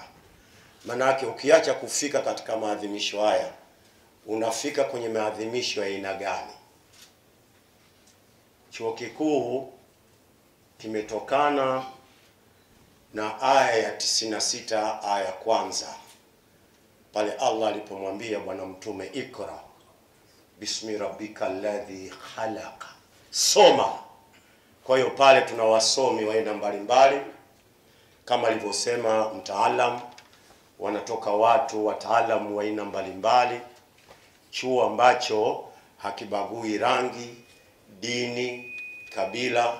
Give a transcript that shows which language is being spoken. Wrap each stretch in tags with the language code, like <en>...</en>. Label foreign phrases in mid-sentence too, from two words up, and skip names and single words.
<sw>Maana yake ukiacha kufika katika maadhimisho haya, unafika kwenye maadhimisho ya aina gani? Chuo kikuu kimetokana na aya ya 96 aya ya kwanza, pale Allah alipomwambia bwana mtume</sw> <ar>اقرأ باسم ربك الذي خلق,</ar> <sw>soma. Kwa hiyo pale tuna wasomi wa aina mbalimbali kama alivyosema mtaalam, wanatoka watu wataalamu wa aina mbalimbali, chuo ambacho hakibagui rangi, dini, kabila.</sw>